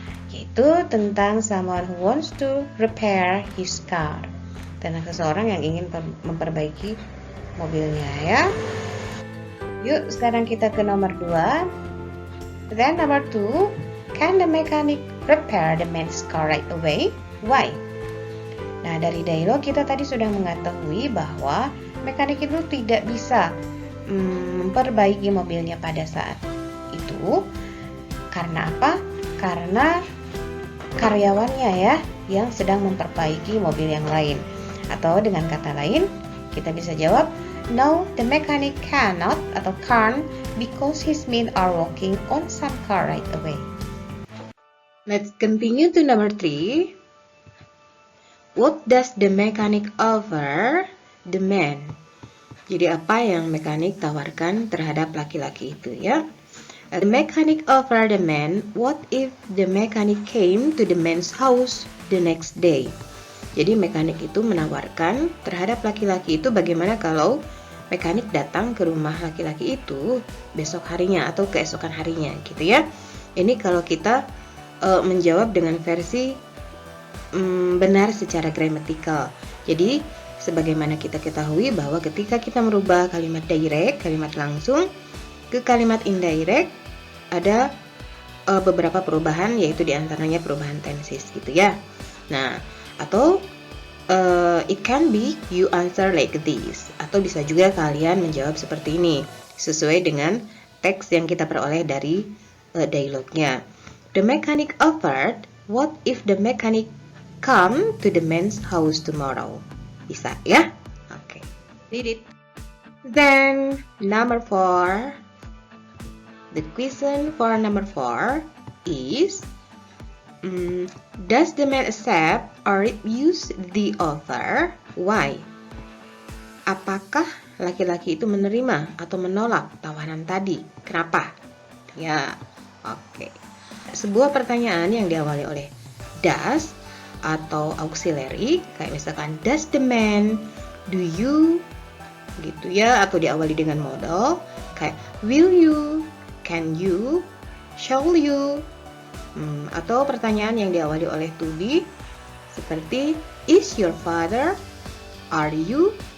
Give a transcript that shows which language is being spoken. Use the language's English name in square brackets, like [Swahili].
[Indonesian] Yaitu tentang [English] someone who wants to repair his car. [Indonesian] Tentang seseorang yang ingin memperbaiki mobilnya ya. Yuk sekarang kita ke nomor 2. [English] Then number 2, can the mechanic repair the man's car right away? Why? [Indonesian] Nah, dari dialog kita tadi sudah mengetahui bahwa mekanik itu tidak bisa memperbaiki mobilnya pada saat itu. Karena apa? Karena karyawannya ya yang sedang memperbaiki mobil yang lain. Atau dengan kata lain, kita bisa jawab, [English] no, the mechanic cannot atau can't because his men are working on some car right away. Let's continue to number 3. What does the mechanic offer the man? [Indonesian] Jadi apa yang mekanik tawarkan terhadap laki-laki itu ya? [English] The mechanic offer the man, what if the mechanic came to the man's house the next day? [Indonesian] Jadi mekanik itu menawarkan terhadap laki-laki itu bagaimana kalau mekanik datang ke rumah laki-laki itu besok harinya atau keesokan harinya gitu ya. Ini kalau kita menjawab dengan versi benar secara gramatikal. Jadi sebagaimana kita ketahui bahwa ketika kita merubah kalimat direct, kalimat langsung ke kalimat indirect ada beberapa perubahan, yaitu diantaranya perubahan tenses gitu ya. Nah, atau [English] it can be you answer like this, [Indonesian] atau bisa juga kalian menjawab seperti ini sesuai dengan teks yang kita peroleh dari dialognya. [English] The mechanic offered, what if the mechanic come to the man's house tomorrow? [Indonesian] Bisa ya? Oke. [English] Did it. Then number 4. The question for number 4 is, does the man accept or refuse the offer? Why? [Indonesian] Apakah laki-laki itu menerima atau menolak tawaran tadi? Kenapa? Ya, oke. Sebuah pertanyaan yang diawali oleh does atau auxiliary, kayak misalkan [English] does the man, do you, [Indonesian] gitu ya, atau diawali dengan modal kayak [English] will you, can you, shall you, [Indonesian] atau pertanyaan yang diawali oleh to be seperti [English] is your father, are you.